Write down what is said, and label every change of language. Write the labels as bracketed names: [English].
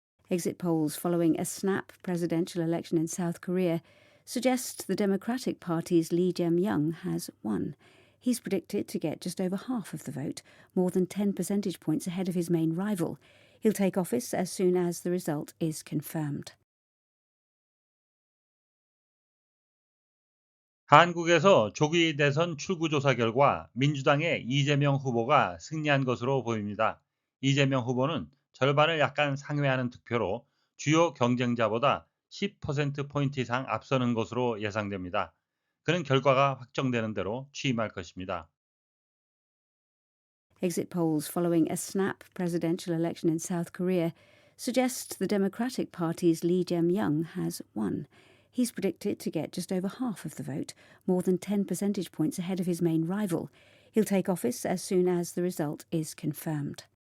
[English] Exit polls following a snap presidential election in South Korea suggest the Democratic Party's Lee Jae-myung has won. He's predicted to get just over half of the vote, more than 10 percentage points ahead of his main rival. He'll take office as soon as the result is confirmed. [Korean] 한국에서 조기 대선 출구조사 결과 민주당의 이재명 후보가 승리한 것으로 보입니다. 이재명 후보는 절반을 약간 상회하는 득표로 주요 경쟁자보다 10%포인트 이상 앞서는 것으로 예상됩니다. 그는 결과가 확정되는 대로 취임할 것입니다. [English] Exit polls following a snap presidential election in South Korea suggest the Democratic Party's Lee Jae-myung has won. He's predicted to get just over half of the vote, more than 10 percentage points ahead of his main rival. He'll take office as soon as the result is confirmed.